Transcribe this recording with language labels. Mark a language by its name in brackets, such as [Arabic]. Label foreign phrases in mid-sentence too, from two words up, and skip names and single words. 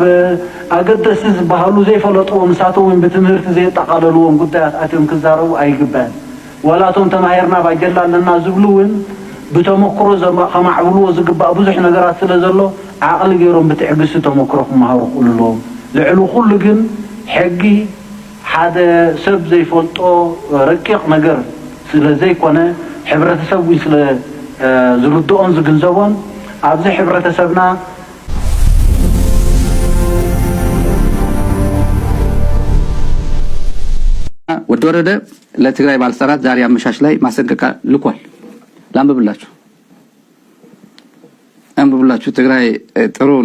[Tigrinya] ኣገደስቲ ዝበሃሉ ዘይፈለጥዎም ንሳቶም ብትምህርቲ ዘይጠቃለልዎም ጉዳያት ኣትዮም ክዛረቡ ኣይግባእን ወላቶም ተማሂርና ባጀላ ኣለና ዝብሉውን ብተመክሮ ከማዕብልዎ ዝግባእ ብዙሕ ነገራት ስለ ዘሎ ዓቕሊ ገይሮም ብትዕግስቲ ተመክሮ ክመሃሩ ክእልዎም ልዕሊ ኩሉ ግን ሕጊ ሓደ ሰብ ዘይፈልጦ ረቂቕ ነገር ስለ ዘይኮነ ሕብረተሰብ ወይ ስለ ዝርድኦን ዝግንዘቦን ኣብዚ ሕብረተሰብና [Amharic] ወደ ወረደ ለትግራይ ባለስልጣናት ዛሬ አመሻሽ ላይ ማስጠንቀቂያ ልኳል። አንብብላችሁ ትግራይ ጥሩ ነው፣